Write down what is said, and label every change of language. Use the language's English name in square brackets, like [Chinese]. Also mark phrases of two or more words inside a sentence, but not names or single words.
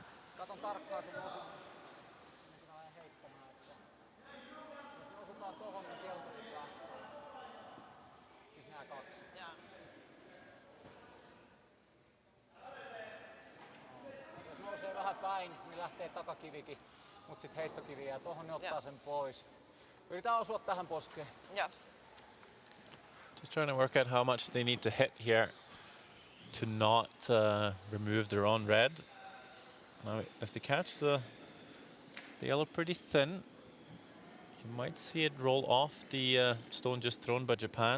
[Finnish] Katon tarkkaan sen osun. Vähän heittämään, että jos me osutaan tohon, niin keltaiset lähtee. Siis nää kaksi. Jos nousee vähän päin, niin lähtee takakivikin, mut sit heittokivi jää tohon, niin ottaa sen pois. Yritetään osua tähän poskeen. [English] Just trying to work out how much they need to hit here to not remove their own red. Now, if they catch the yellow pretty thin, you might see it roll off the stone just thrown by Japan.